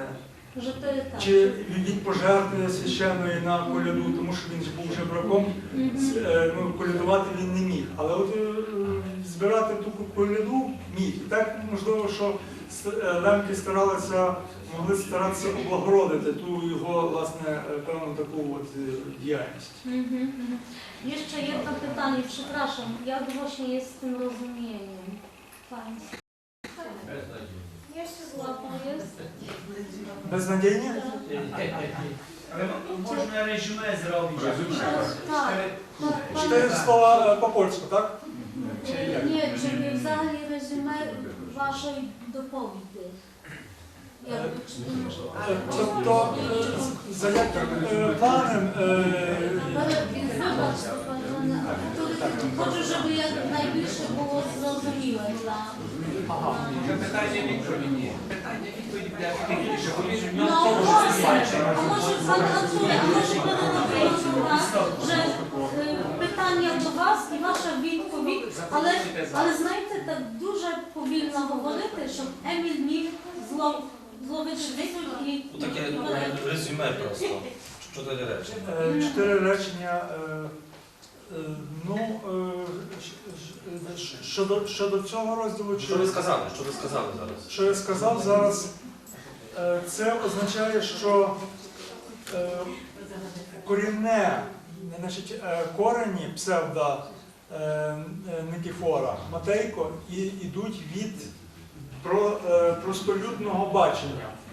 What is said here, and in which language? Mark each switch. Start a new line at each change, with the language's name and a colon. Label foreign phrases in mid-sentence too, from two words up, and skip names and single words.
Ukrainian: Чи від пожертви священної на коляду, тому що він ж був жебраком, колядувати він не міг. Але от збирати ту коляду міг. І так, можливо, що лемки могли старатися облагородити ту його, власне, певну таку от діяльність.
Polish: Jeszcze jedno pytanie, przepraszam, jak właśnie jest z tym rozumieniem państwa? Jeszcze słabo jest. Beznadziejnie? Tak. Ale można resume zrobić. Tak. 4 słowa po polsku, tak? Nie, czyli
Ukrainian: взагалі резюме вашої доповіді. Тобто, за яким планом Хочу, щоб якнайбільше було зрозуміло для... Питання відповіді. Питання відповіді для фактично.
Polish: No właśnie, a może Pan Arturze, a może Pan Arturze, że
Ukrainian: питання до вас і ваша відповідь, але знаєте, так дуже повільно говорити, щоб Еміль міг зловити відповідь і...
Polish: Takie resume prosto. 4 rечення.
Ukrainian: 4 речення. Щодо цього розділу, Що ви сказали? Що ви сказали зараз? що я сказав зараз, це означає, що корінне, значить, корені псевдо Никифора, Матейко, ідуть від простолюдного бачення,